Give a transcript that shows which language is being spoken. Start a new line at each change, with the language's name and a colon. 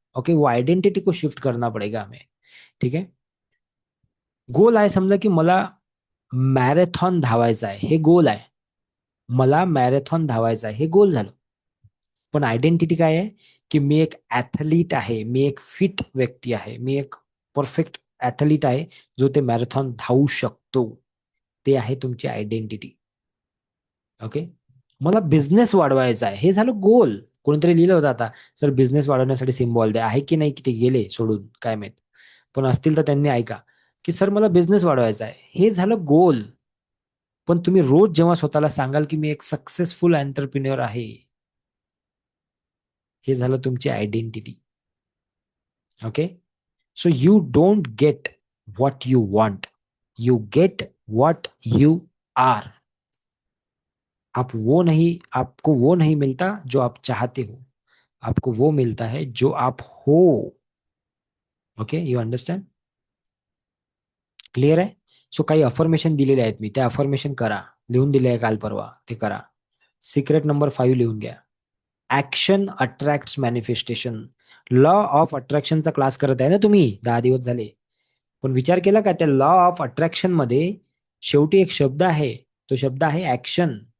Hindi: Okay, वो identity को shift करना पड़ेगा हमें. ठीक है.
Marathi: गोल आहे, समजा की मला मॅरेथॉन धावायचा आहे, हे गोल आहे. मला मॅरेथॉन धावायचा आहे, हे गोल झालं. पण आयडेंटिटी काय आहे, की मी एक ॲथलीट आहे, मी एक फिट व्यक्ती आहे, मी एक परफेक्ट ॲथलीट आहे, जो ते मॅरेथॉन धावू शकतो. ते आहे तुमची आयडेंटिटी. ओके. मला बिझनेस वाढवायचा आहे, हे झालं गोल. कोणीतरी लिहिलं होतं आता, सर बिझनेस वाढवण्यासाठी सिम्बॉल द्या. आहे की नाही, की ते गेले सोडून काय माहित. पण असतील तर त्यांनी ऐका, की सर मला बिझनेस वाढवायचा आहे, हे झालं गोल. पण तुम्ही रोज जेव्हा स्वतःला सांगाल की मी एक सक्सेसफुल एंटरप्रिन्युअर आहे, हे झालं तुमची identity.
English: Okay. So you don't get what you want, you get what you are.
Hindi: आपको वो नहीं मिलता जो आप चाहते हो, आपको वो मिलता है जो आप हो.
English: Okay, you understand.
Marathi: क्लिअर आहे. सो काही अफर्मेशन दिलेले आहेत मी, त्या अफर्मेशन करा. लिहून दिले आहे काल परवा, ते करा. सिक्रेट नंबर 5 लिहून घ्या. Action attract manifestation. Law of अट्रॅक्शनचा class करत आहे ना तुम्ही, 10 दिवस झाले. पण विचार केला का, त्या लॉ ऑफ अट्रॅक्शन मध्ये शेवटी एक शब्द आहे, तो शब्द आहे ऍक्शन.